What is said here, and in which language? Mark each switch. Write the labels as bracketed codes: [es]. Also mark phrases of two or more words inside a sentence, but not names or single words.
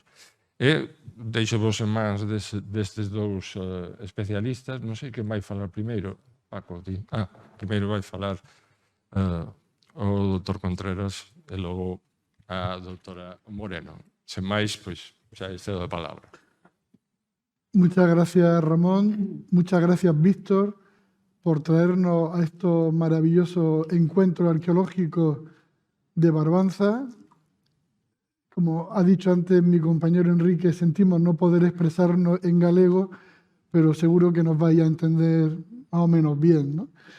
[gl] E deixo-vos en mans destes dous especialistas. Non sei quen vai falar primeiro. Paco, ti. Primeiro vai falar o doutor Contreras e logo a doutora Moreno. Sen máis, pois, xa cedo a palabra. [es] Muchas gracias, Ramón. Muchas gracias, Víctor, por traernos a estos maravillosos encuentros arqueológicos de Barbanza. Como ha dicho antes mi compañero Enrique, sentimos no poder expresarnos en galego, pero seguro que nos vais a entender más o menos bien, ¿no?